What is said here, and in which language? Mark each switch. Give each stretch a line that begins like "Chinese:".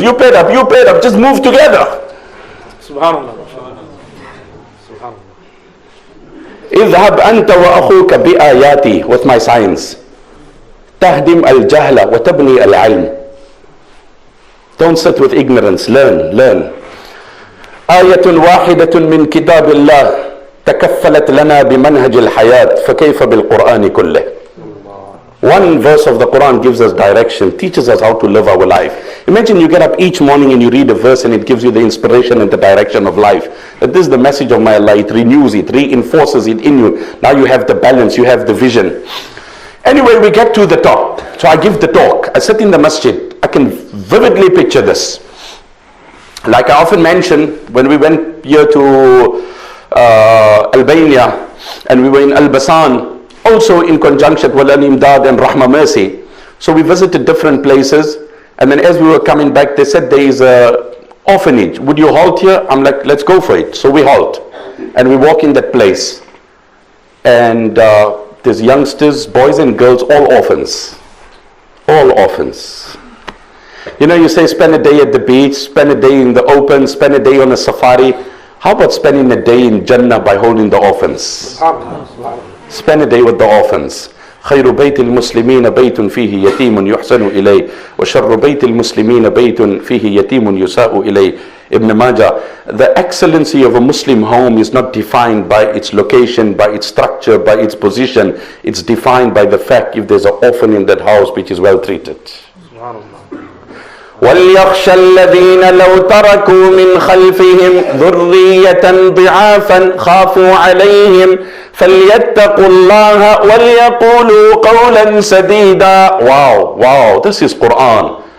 English: You paired up, just move together. Subhanallah.
Arabic: Idhab anta wa akhuka bi ayati,
English: with my signs.
Arabic: Tahdim al-jahla wa tabni al-ilm.
English: Don't sit with ignorance, learn.
Arabic: آية واحدة من كتاب الله تكفلت لنا بمنهج الحياة فكيف بالقرآن كله.
English: One verse of the Quran gives us direction, teaches us how to live our life. Imagine you get up each morning and you read a verse and it gives you the inspiration and the direction of life. That this is the message of my Allah. It renews it, reinforces it in you. Now you have the balance, you have the vision. Anyway, we get to the top. So I give the talk. I sit in the masjid. I can vividly picture this. Like I often mention, when we went here to Albania and we were in Al-Basan, also in conjunction with Al-Imdaad and Rahma Mercy. So we visited different places, and then as we were coming back, they said there is a orphanage. Would you halt here? I'm like, let's go for it. So we halt and we walk in that place, and there's youngsters, boys and girls, all orphans. You know, you say spend a day at the beach, spend a day in the open, spend a day on a safari. How about spending a day in Jannah by holding the orphans? Spend a day with the orphans.
Arabic: خير بيت المسلمين بيت فيه يتيم يحسن إليه وشر بيت المسلمين بيت فيه يتيم يساء إليه.
English: Ibn Majah. The excellency of a Muslim home is not defined by its location, by its structure, by its position. It's defined by the fact if there's an orphan in that house which is well treated.
Arabic: وَلْيَخْشَ الَّذِينَ لَوْ تَرَكُوا مِنْ خَلْفِهِمْ ذُرِّيَّةً ضِعَافًا خَافُوا عَلَيْهِمْ فَلْيَتَّقُوا اللَّهَ وَلْيَقُولُوا قَوْلًا سَدِيدًا.
English: Wow, this is Quran.